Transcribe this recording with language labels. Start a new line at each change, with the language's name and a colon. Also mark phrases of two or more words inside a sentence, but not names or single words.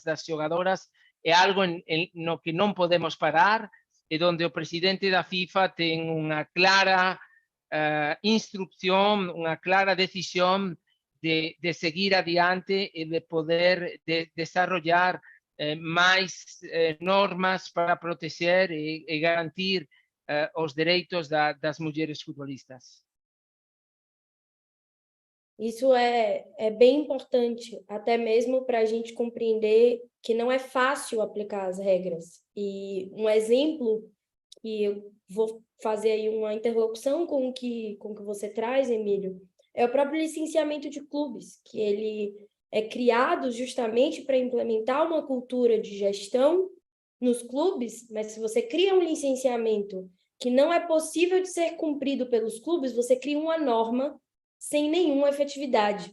Galician: das xogadoras, é algo no que non podemos parar e onde o presidente da FIFA ten unha clara instrucción, unha clara decisión de seguir adiante e de poder desarrollar máis normas para proteger e garantir os dereitos das mulleres futbolistas.
Portuguese: Isso é bem importante, até mesmo para a gente compreender que não é fácil aplicar as regras. E um exemplo que eu vou fazer aí uma interlocução com o que você traz, Emílio, é o próprio licenciamento de clubes, que ele é criado justamente para implementar uma cultura de gestão nos clubes, mas se você cria um licenciamento que não é possível de ser cumprido pelos clubes, você cria uma norma sem nenhuma efetividade.